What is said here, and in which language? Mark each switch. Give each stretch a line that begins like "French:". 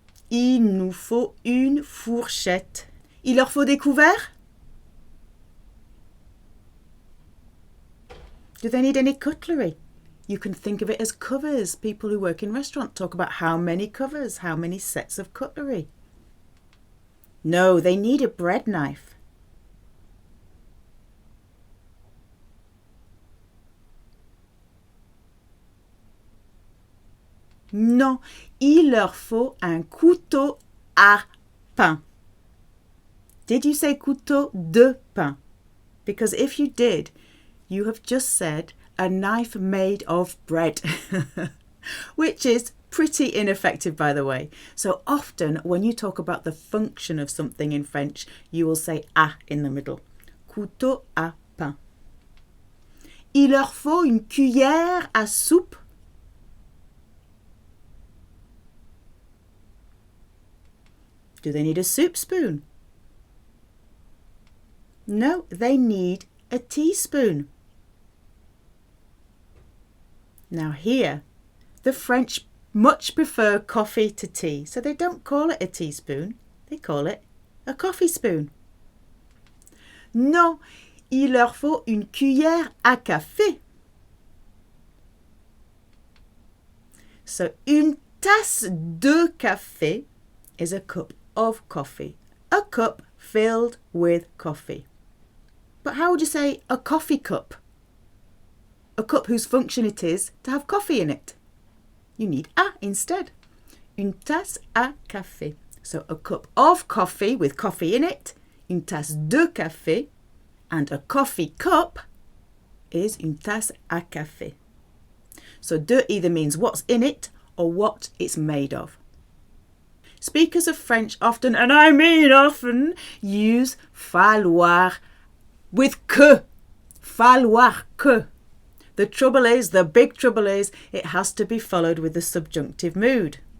French: Il nous faut une fourchette. Il leur faut des couverts?
English: Do they need any cutlery? You can think of it as covers. People who work in restaurants talk about how many covers, how many sets of cutlery. No, they need a bread knife.
French: Non, il leur faut un couteau à pain.
English: Did you say
French: couteau de pain?
English: Because if you did, you have just said a knife made of bread, which is pretty ineffective, by the way. So often when you talk about the function of something in French, you will say à in the middle.
French: Couteau à pain. Il leur faut une cuillère à soupe.
English: Do they need a soup spoon? No, they need a teaspoon. Now here, the French much prefer coffee to tea, so they don't call it a teaspoon, they call it a coffee spoon.
French: Non, il leur faut une cuillère à café.
English: So
French: une tasse de café
English: is a cup of coffee. A cup filled with coffee. But how would you say a coffee cup? A cup whose function it is to have coffee in it. You need a instead.
French: Une tasse à café.
English: So a cup of coffee with coffee in it.
French: Une tasse de café.
English: And a coffee cup is
French: une tasse à café.
English: So de either means what's in it or what it's made of. Speakers of French often, and I mean often, use falloir with que. Falloir que. The big trouble is, it has to be followed with the subjunctive mood.